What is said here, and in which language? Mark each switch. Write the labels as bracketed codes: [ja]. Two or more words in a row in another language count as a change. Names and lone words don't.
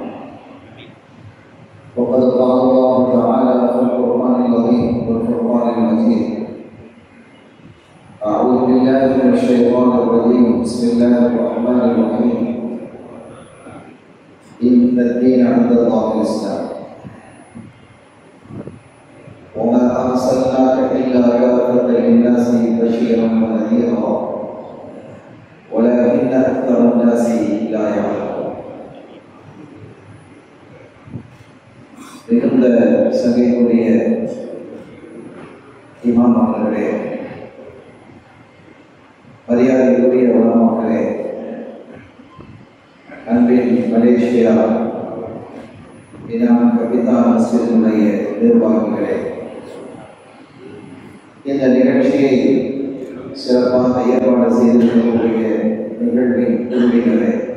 [ar] وقد قال الله تعالى في القرآن العظيم والفرقان المجيد: أعوذ بالله من الشيطان الرجيم بسم الله الرحمن الرحيم إن الدين عند الله الإسلام وما أرسلناك إلا كافة للناس بشيرا ونذيرا ولكن أكثر الناس لا يعلمون. [ta] மிகுந்த சங்கைக்குரிய இமாம் அவர்களே, மரியாதைக்குரிய உலமாக்களே, அன்பின் மலேசியா இனாம் கபிதான் மஸ்ஜிதினுடைய நிர்வாகிகளே, இந்த நிகழ்ச்சியை சிறப்பாக ஏற்பாடு செய்திருக்கக்கூடிய நிகழ்வின் உறுப்பினரே,